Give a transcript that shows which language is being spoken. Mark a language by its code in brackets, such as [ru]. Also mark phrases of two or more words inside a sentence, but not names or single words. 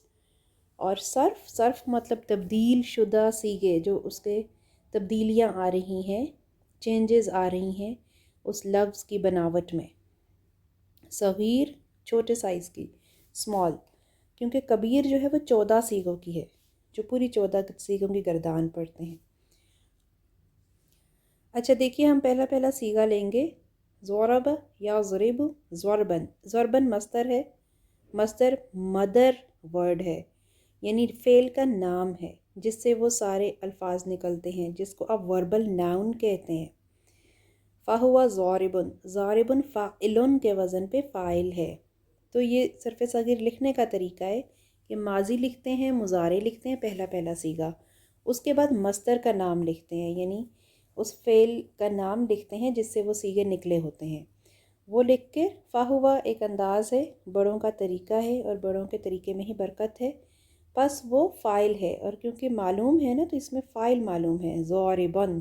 [ur] اور صرف مطلب تبدیل شدہ صیغے، جو اس کے تبدیلیاں آ رہی ہیں، چینجز آ رہی ہیں اس لفظ کی بناوٹ میں. صغیر چھوٹے سائز کی، سمال، کیونکہ کبیر جو ہے وہ 14 صیغوں کی ہے، جو پوری 14 صیغوں کی گردان پڑھتے ہیں. اچھا دیکھیے، ہم پہلا صیغہ لیں گے ضرب یا ضرب، ضرباً. ضرباً مصدر ہے، مصدر [en] mother word [ur] ہے، یعنی فعل کا نام ہے جس سے وہ سارے الفاظ نکلتے ہیں، جس کو آپ [en] verbal noun [ur] کہتے ہیں. [ar] فهو ضاربٌ، ضاربٌ فاعلٌ [ur] کے وزن پہ فاعل ہے. تو یہ صرف صغیر لکھنے کا طریقہ ہے کہ ماضی لکھتے ہیں، مضارع لکھتے ہیں، پہلا پہلا صیغہ، اس کے بعد مصدر کا نام لکھتے ہیں، یعنی اس فعل کا نام لکھتے ہیں جس سے وہ صیغے نکلے ہوتے ہیں، وہ لکھ کے فا ہوا ایک انداز ہے، بڑوں کا طریقہ ہے اور بڑوں کے طریقے میں ہی برکت ہے، بس وہ فاعل ہے، اور کیونکہ معلوم ہے نا تو اس میں فاعل معلوم ہے، ضاربن۔